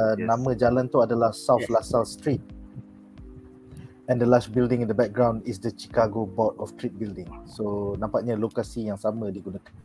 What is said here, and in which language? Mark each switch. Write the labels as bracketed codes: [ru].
[ms] Nama jalan tu adalah South LaSalle Street. [en] And the large building in the background is the Chicago Board of Trade building. [ms] So nampaknya lokasi yang sama digunakan.